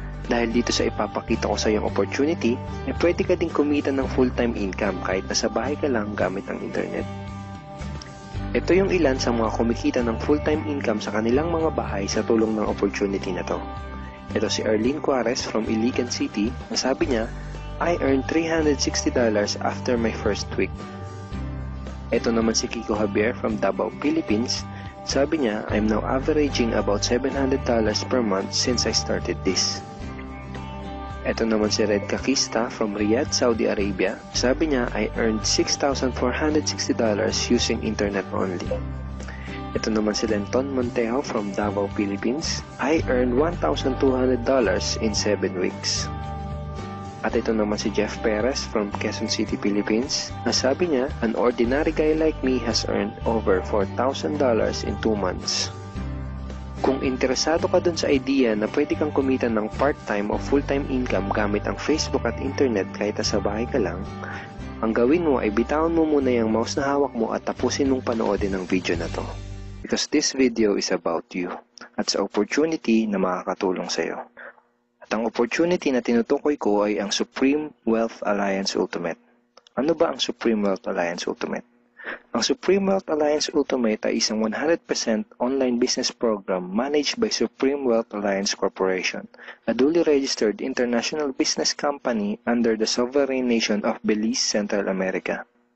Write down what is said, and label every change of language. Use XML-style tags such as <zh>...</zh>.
<tl>Dahil dito sa ipapakita ko sa iyong opportunity, pwede ka ding kumita ng full-time income kahit nasa bahay ka lang gamit ang internet. Ito yung ilan sa mga kumikita ng full-time income sa kanilang mga bahay sa tulong ng opportunity na to. Ito si Arlene Juarez from Iligan City. Sabi niya,</tl> <en>I earned $360 after my first week.</en> <tl>Ito naman si</tl> <en>Kiko Javier from Davao, Philippines.</en> <tl>Sabi niya,</tl> <en>I'm now averaging about $700 per month since I started this.</en> <tl>Ito naman si</tl> <en>Red Kakista from Riyadh, Saudi Arabia.</en> <tl>Sabi niya,</tl> <en>I earned $6,460 using internet only.</en> <tl>Ito naman si</tl> <en>Lenton Montejo from Davao, Philippines. I earned $1,200 in 7 weeks.</en> <tl>At ito naman si Jeff Perez from Quezon City, Philippines. Sabi niya,</tl> <en>an ordinary guy like me has earned over $4,000 in 2 months.</en> <tl>Kung interesado ka dun sa idea na pwede kang kumita ng part-time o full-time income gamit ang Facebook at internet kahit sa bahay ka lang, ang gawin mo ay bitawan mo muna yung mouse na hawak mo at tapusin mong panoodin ang video na to.</tl> <en>Because this video is about you</en> <tl>at sa opportunity na makakatulong sa iyo. At ang opportunity na tinutukoy ko ay ang Supreme Wealth Alliance Ultimate. Ano ba ang Supreme Wealth Alliance Ultimate?</tl> <en>Ang Supreme Wealth Alliance Ultimate</en> <tl>ay isang</tl> <en>100% online business program managed by Supreme Wealth Alliance Corporation, a duly registered international business company under the sovereign nation of Belize, Central America.</en>